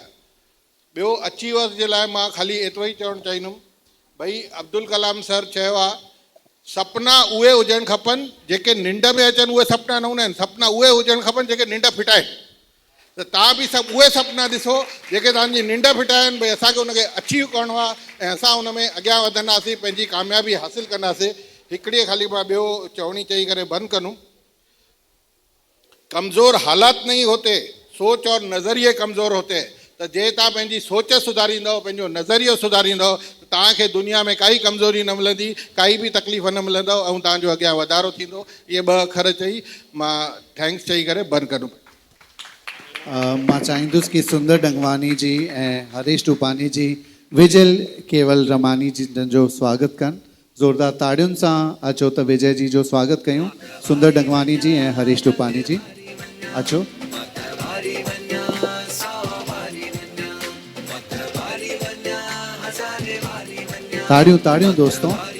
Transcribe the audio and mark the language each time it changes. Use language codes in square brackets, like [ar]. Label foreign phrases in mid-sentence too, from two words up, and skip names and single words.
[sd] ॿियो अचीवर्स जे लाइ मां ख़ाली एतिरो ई चवणु चाहींदुमि भई अब्दुल कलाम सर चयो आहे, सपना उहे हुजणु खपनि जेके निंड में अचनि, उहे सपना न हूंदा आहिनि, सपना उहे हुजणु खपनि जेके निंड फिटाइनि। त तव्हां बि सभु उहे सपना ॾिसो जेके तव्हांजी निंड फिटाइनि, भई असांखे उनखे अचीव करिणो आहे ऐं असां उन में अॻियां वधंदासीं, पंहिंजी कामयाबी हासिलु कंदासीं। हिकिड़ी ख़ाली मां ॿियो चवणी चई करे बंदि कंदुमि, [hi] कमज़ोर हालात नहीं होते, सोच और नज़रिए कमज़ोर होते हैं। [sd] त जे तव्हां पंहिंजी सोच सुधारींदव, पंहिंजो नज़रियो सुधारींदव, तव्हांखे दुनिया में काई कमज़ोरी न मिलंदी, काई बि तकलीफ़ न मिलंदव ऐं तव्हांजो अॻियां वधारो थींदो। इहे 2 अखर चई मां थैंक्स चई करे बंदि कंदुमि। मां चाहींदुसि कि सुंदर डंगवानी जी ऐं हरीश टूपानी जी विजय केवल रमानी जी जो स्वागत कनि। ज़ोरदार ताड़ियुनि सां अचो त विजय जी जो स्वागत कयूं। सुंदर डंगवानी जी ऐं हरीश टूपानी जी अचो। ताड़ियूं ताड़ियूं दोस्तों।